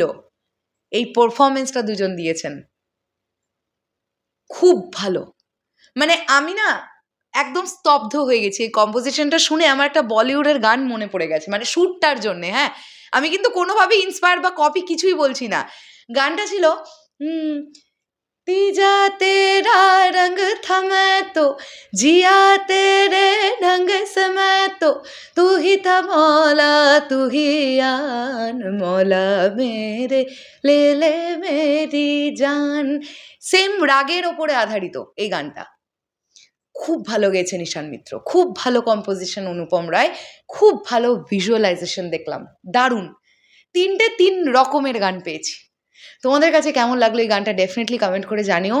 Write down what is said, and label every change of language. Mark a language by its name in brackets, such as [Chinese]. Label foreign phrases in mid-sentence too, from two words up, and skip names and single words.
[Bangla] এই পারফরমেন্সটা দুজন দিয়েছেন খুব ভালো। মানে আমি না একদম স্তব্ধ হয়ে গেছি এই কম্পোজিশনটা শুনে। আমার একটা বলিউডের গান মনে পড়ে গেছে, মানে শ্যুটটার জন্যে। হ্যাঁ, আমি কিন্তু কোনোভাবেই ইন্সপায়ার বা কপি কিছুই বলছি না। গানটা ছিল [Hindi] तीजा तेरा रंग था मैं तो जिया तेरे ढंग से मैं तो तू ही था मौला तू ही आन मौला मेरे ले मेरी जान। [Bangla] সেম রাগের ওপরে আধারিত এই গানটা। খুব ভালো গেয়েছেন ঈশান মিত্র, খুব ভালো কম্পোজিশন অনুপম রায়, খুব ভালো ভিজুয়ালাইজেশন দেখলাম, দারুণ। 3 রকমের গান পেয়েছি। তোমাদের কাছে কেমন লাগলো এই গানটা [English] definitely comment [Bangla] করে জানিও।